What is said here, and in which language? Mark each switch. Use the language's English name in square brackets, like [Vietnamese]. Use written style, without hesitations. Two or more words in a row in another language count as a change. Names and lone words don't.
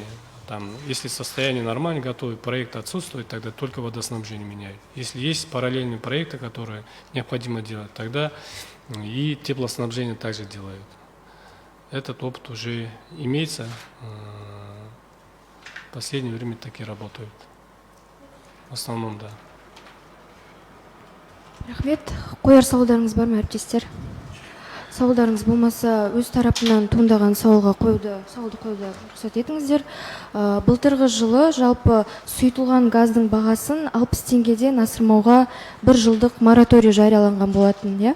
[Russian] Если состояние нормально, готовый проект отсутствует, тогда только водоснабжение меняют. Если есть параллельные проекты, которые необходимо делать, тогда и теплоснабжение также делают. Этот опыт уже имеется. В последнее время такие работают. В основном, да. [Kazakh] Рахмет. Қояр сауалдарыңыз бар ма, әріптестер? Сауалдарыңыз болмаса, өз тарапынан туындаған сауалды қоюды рұқсат етіңіздер. Былтырғы жылы жалпы сұйытылған газдың бағасын 60 теңгеден асырмауға 1 жылдық мораторий жарияланған болатын, иә?